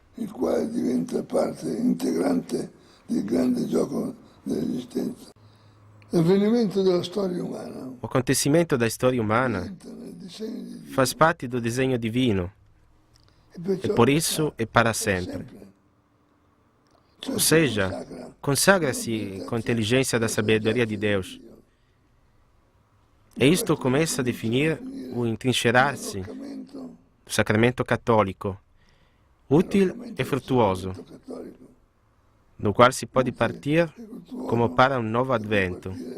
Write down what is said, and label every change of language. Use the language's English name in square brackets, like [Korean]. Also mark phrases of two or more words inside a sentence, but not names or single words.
[Italian] Il quale diventa parte integrante del grande gioco dell'esistenza. L'avvenimento della storia umana. [Portuguese] O acontecimento da história humana faz parte do desenho divino, e por isso é para sempre. Ou seja, consagra-se com a inteligência da sabedoria de Deus. E isto começa a definir o entrincheirar-se do sacramento católico, útil e frutuoso, do qual se pode partir como para um novo advento.